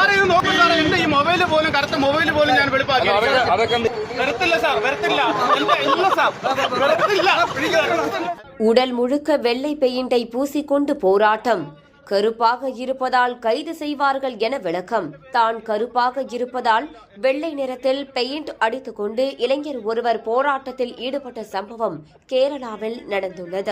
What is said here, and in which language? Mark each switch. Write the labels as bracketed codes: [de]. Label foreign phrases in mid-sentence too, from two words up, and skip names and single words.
[ml] നോക്കൂ സാറേ, എന്റെ ഈ മൊബൈല് പോലും കറുത്ത മൊബൈല് പോലും ഞാൻ വെളുപ്പാക്കി. വരത്തില്ല സാർ, വരത്തില്ല. ഇല്ല സാർ, വരത്തില്ല. [ta] உடல் முழுக்க வெள்ளை பெயிண்டை பூசிக்கொண்டு போராட்டம். கருப்பாக இருப்பதால் கைது செய்வார்கள் என விளக்கம். தான் கருப்பாக இருப்பதால் வெள்ளை நிறத்தில் பெயிண்ட் அடித்துக்கொண்டு இளைஞர் ஒருவர் போராட்டத்தில் ஈடுபட்ட சம்பவம் கேரளாவில் நடந்துள்ளது.